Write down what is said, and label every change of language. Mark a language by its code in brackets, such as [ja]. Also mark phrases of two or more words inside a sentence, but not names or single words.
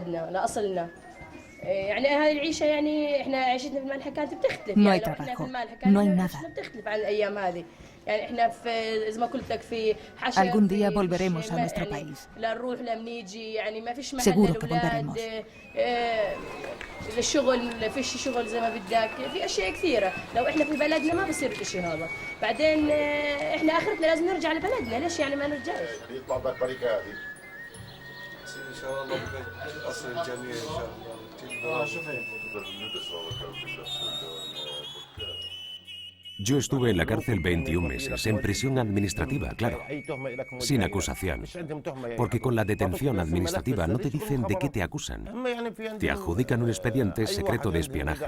[es] No hay trabajo, no hay nada. Algún día volveremos a nuestro país. Seguro que volveremos. [ar] الشغل فيش شغل زي ما بدك في اشياء كثيره لو احنا في بلدنا ما بصير الشيء هذا بعدين احنا اخرتنا لازم نرجع لبلدنا ليش يعني ما نرجعش يطلع بالطريقه هذه ان شاء الله اصل الجميع ان شاء الله [es] Yo estuve en la cárcel 21 meses, en prisión administrativa, claro, sin acusación. Porque con la detención administrativa no te dicen de qué te acusan. Te adjudican un expediente secreto de espionaje.